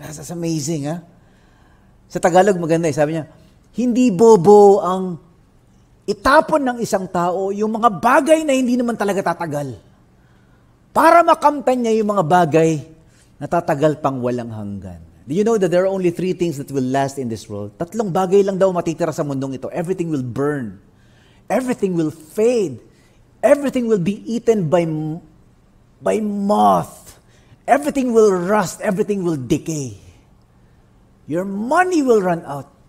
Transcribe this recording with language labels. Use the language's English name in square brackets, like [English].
[English] That's amazing, ha? [Filipino] Sa Tagalog, maganda. Sabi niya, hindi bobo ang itapon ng isang tao yung mga bagay na hindi naman talaga tatagal. Para makamtan niya yung mga bagay na tatagal pang walang hanggan. [English] Do you know that there are only 3 things that will last in this world? [Filipino] 3 bagay lang daw matitira sa mundong ito. [English] Everything will burn. Everything will fade. Everything will be eaten by moth. Everything will rust. Everything will decay. Your money will run out.